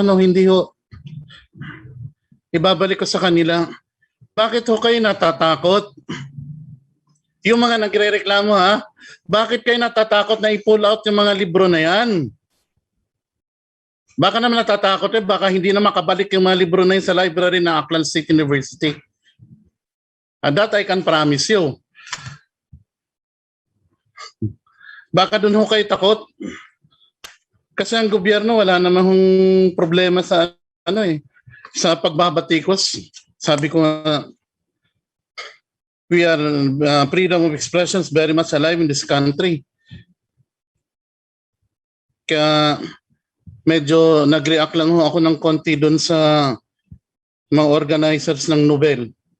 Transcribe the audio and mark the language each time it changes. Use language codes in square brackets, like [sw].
[tl] No, hindi ho. Ibabalik ko sa kanila, bakit ho kayo natatakot? Yung mga nagre-reklamo ha, bakit kayo natatakot na i-pull out yung mga libro na yan? Baka naman natatakot eh, baka hindi na makabalik yung mga libro na yun sa library ng Aklan State University. [en] And that I can promise you. [tl] Baka dun ho kayo takot. Kasi ang gobyerno wala namang problema sa sa pagbabatikos. Sabi ko [en] we are freedom of expression is very much alive in this country. [tl] Kaya medyo nag-react lang ho ako ng konti doon sa mga organizers ng Nobel.